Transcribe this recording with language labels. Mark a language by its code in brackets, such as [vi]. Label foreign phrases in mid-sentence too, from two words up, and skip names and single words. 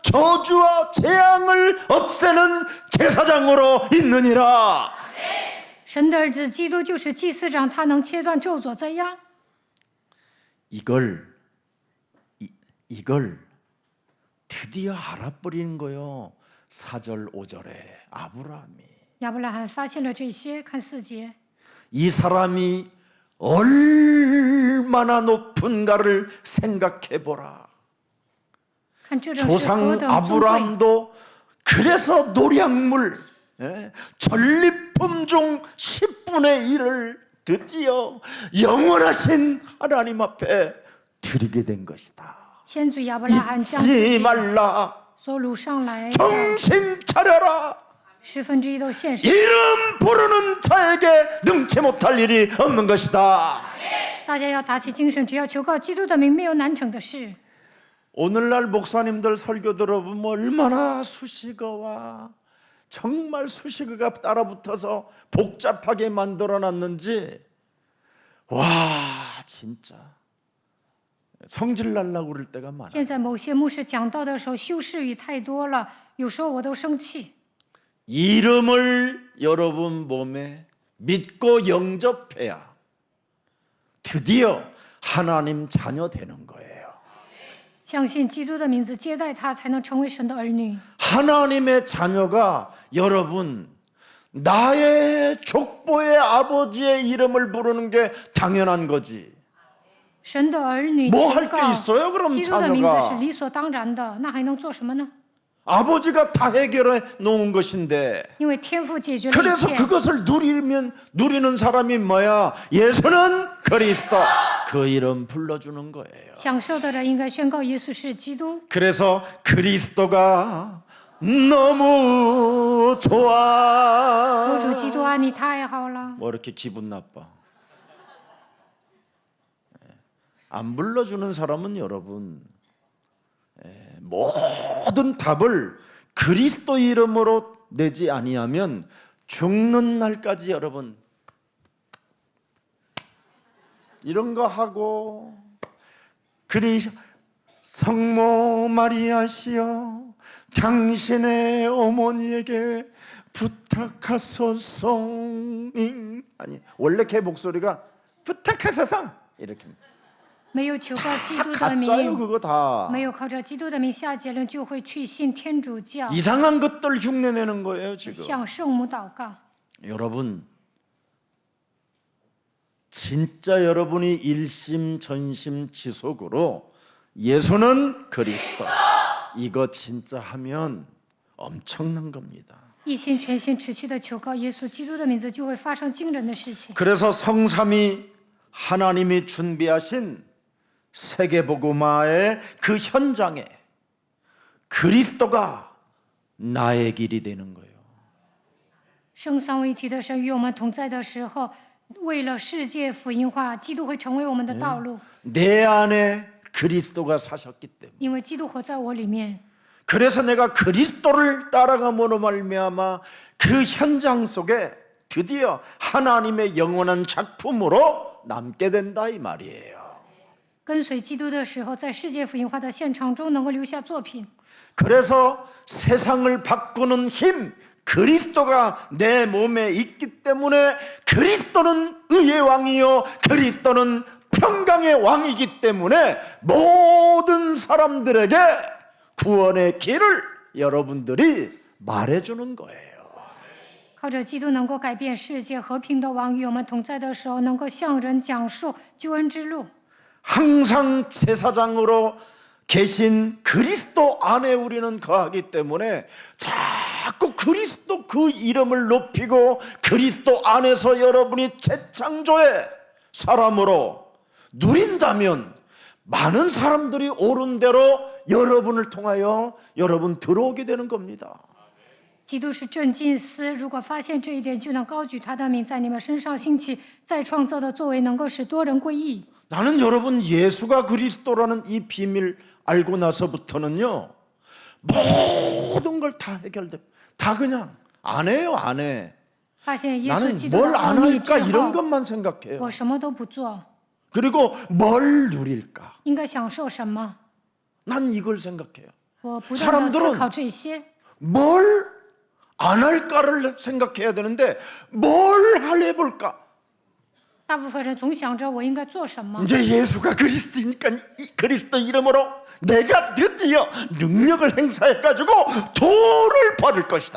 [ko] 저주와 재앙을 없애는 제사장으로 있느니라. [zh] 神的儿子基督就是祭司长，他能切断咒诅灾殃。 [ko] 이걸 드디어 알아버리는 거요. 4절 5절에 아브라함이 [zh] 亚伯拉罕发现了这些，看4节， [ko] 이 사람이 얼마나 높은가를 생각해 보라. [zh] 看这正是何 [ko] 조상 [zh] 等尊贵。 [ko] 아브라함도 그래서 노량물 전리품 중 10분의 1을 드디어 영원하신 하나님 앞에 드리게 된 것이다. [zh] 先祖亚伯拉罕将 [ko] 잊지 말라. [zh] 所掳上来的 [ko] 정신 차려라. [zh] 1/10 都献上。 [ko] 이름 부르는 자에게 능치 못할 일이 없는 것이다. [zh] 大家要打起精神，只要求告基督的名，没有难成的事。 [ko] 오늘날 목사님들 설교 들어보면 얼마나 수식어와 정말 수식어가 따라붙어서 복잡하게 만들어놨는지 와 진짜 성질 날라고 그럴 때가 많아요. [zh] 现在某些牧师讲道的时候，修饰语太多了，有时候我都生气。 [ko] 이름을 여러분 몸에 믿고 영접해야 드디어 하나님 자녀 되는 거예요. [zh] 相信基督的名字，接待他，才能成为神的儿女。 [ko] 하나님의 자녀가 여러분 나의 족보의 아버지의 이름을 부르는 게 당연한 거지. [zh] 神的儿女 [ko] 뭐 [zh] 求 [ko] 할 게 [zh] 告 [ko] 있어요? 그럼 [zh] 基督的名字是 [ko] 자녀가 [zh] 理所当然的，那还能做什么呢？ [ko] 아버지가 다 해결해 놓은 것인데 [zh] 因为天父解决了一 [ko] 그래서 [zh] 切。 [ko] 그것을 누리는 사람이 뭐야? 예수는 그리스도. 그 이름 불러주는 거예요. [zh] 享受的人应该宣告耶稣是基督。 [ko] 그래서 그리스도가 너무 [zh] 我 [ko] 좋아. [zh] 主基督啊，你太好了！ [ko] 뭐 이렇게 기분 나빠? 안 불러주는 사람은 여러분 모든 답을 그리스도 이름으로 내지 아니하면 죽는 날까지 여러분 이런 거 하고 성모 마리아시여 당신의 어머니에게 부탁하소서. 아니 원래 걔 목소리가 부탁하소서 이렇게 [zh] 没有求告基督的 [ko] 가짜요 [zh] 名， [ko] 그거 다. [zh] 没有靠着基督的名下结论，就会去信天主教， [ko] 이상한 것들 흉내내는 거예요 지금. [zh] 向圣母祷告。 [ko] 여러분 진짜 여러분이 일심전심지속으로 예수는 그리스도 이거 진짜 하면 엄청난 겁니다. [zh] 一心全心持续的求告耶稣基督的名字，就会发生惊人的事情。 [ko] 그래서 성삼위 하나님이 준비하신 세계복음화의 그 현장에 그리스도가 나의 길이 되는 거예요. [zh] 圣三位一体的神与我们同在的时候，为了世界福音化，基督会成为我们的道路， [ko] 내 안에 그리스도가 사셨기 때문에 [zh] 因为基督活在我里面。 [ko] 그래서 내가 그리스도를 따라감으로 말미암아 그 현장 속에 드디어 하나님의 영원한 작품으로 남게 된다 이 말이에요. [zh] 跟随基督的时候，在世界福音化的现场中能够留下作品。 [ko] 그래서 세상을 바꾸는 힘 그리스도가 내 몸에 있기 때문에 그리스도는 의의 왕이요 그리스도는 평강의 왕이기 때문에 모든 사람들에게 구원의 길을 여러분들이 말해주는 거예요. [zh] 靠着基督能够改变世界，和平的王与我们同在的时候，能够向人讲述救恩之路。 [ko] 항상 제사장으로 계신 그리스도 안에 우리는 거하기 때문에 자꾸 그리스도 그 이름을 높이고 그리스도 안에서 여러분이 재창조의 사람으로 누린다면 많은 사람들이 옳은 대로 여러분을 통하여 여러분 들어오게 되는 겁니다. [zh] 基督是正经司，如果发现这一点，就能高举他的名，在你们身上兴起再创造的作为，能够使多人归义。 [ko] 나는 여러분 예수가 그리스도라는 이 비밀 알고 나서부터는요 모든 걸 다 해결돼. 다 그냥 안 해요 안 해. [zh] 发现耶稣 [ko] 나는 [zh] 基督 [ko] 뭘 [zh] 的 [ko] 안 [zh] 奥秘 [ko] 할까 [zh] 之 [ko] 이런 [zh] 后， [ko] 것만 생각해요. [zh] 我什么都不做， [ko] 그리고 뭘 누릴까? [zh] 应该享受什么？ [ko] 난 이걸 생각해요. [zh] 我不断的 [ko] 사람들은 [zh] 思考这些。 [ko] 뭘 안 할까를 생각해야 되는데 뭘 해볼까? [zh] 大部分人总想着我应该做什么。 [ko] 이제 예수가 그리스도니까 이 그리스도 이름으로 내가 드디어 능력을 행사해가지고 돈을 벌을 것이다.